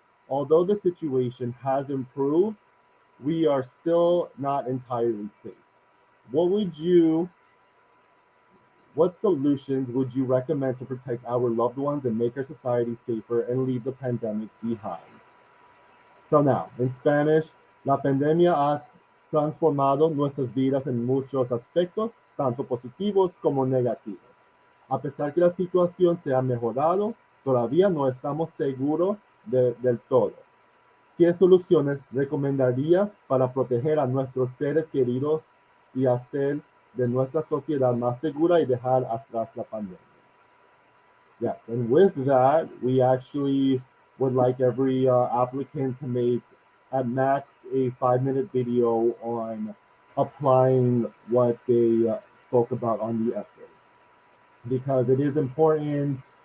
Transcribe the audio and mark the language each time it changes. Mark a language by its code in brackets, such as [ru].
[en] Although the situation has improved, we are still not entirely safe. What would you, what solutions would you recommend to protect our loved ones and make our society safer and leave the pandemic behind? So now, in Spanish, [es] la pandemia ha transformado nuestras vidas en muchos aspectos, tanto positivos como negativos. A pesar que la situación se ha mejorado, todavía no estamos seguros del todo. ¿Qué soluciones recomendarías para proteger a nuestros seres queridos y hacer de nuestra sociedad más segura y dejar atrás la pandemia? [en] Yes, and with that, we actually would like every applicant to make at max a 5-minute video on applying what they spoke about on the essay because it is important.